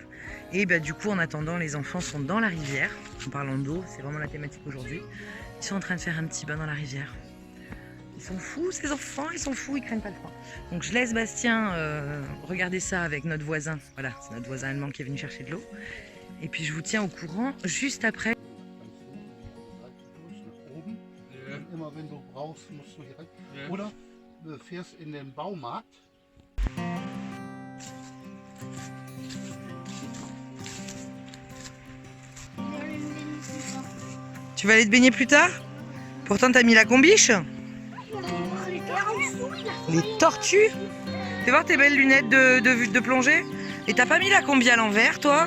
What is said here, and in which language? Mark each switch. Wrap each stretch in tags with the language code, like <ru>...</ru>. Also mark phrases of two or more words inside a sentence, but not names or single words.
<fr>Et du coup, en attendant, les enfants sont dans la rivière. En parlant d'eau, c'est vraiment la thématique aujourd'hui. Ils sont en train de faire un petit bain dans la rivière. Ils sont fous, ces enfants, ils sont fous, ils craignent pas le froid. Donc je laisse Bastien regarder ça avec notre voisin. Voilà, c'est notre voisin allemand qui est venu chercher de l'eau. Et puis je vous tiens au courant juste après.</fr> <de>Immer wenn du brauchst, musst du direkt. Oder du fährst in den Baumarkt.</de> <fr>Tu vas aller te baigner plus tard? Pourtant t'as mis la combiche. Les tortues. Fais voir tes belles lunettes de plongée. Et t'as pas mis la combi à l'envers toi?</fr>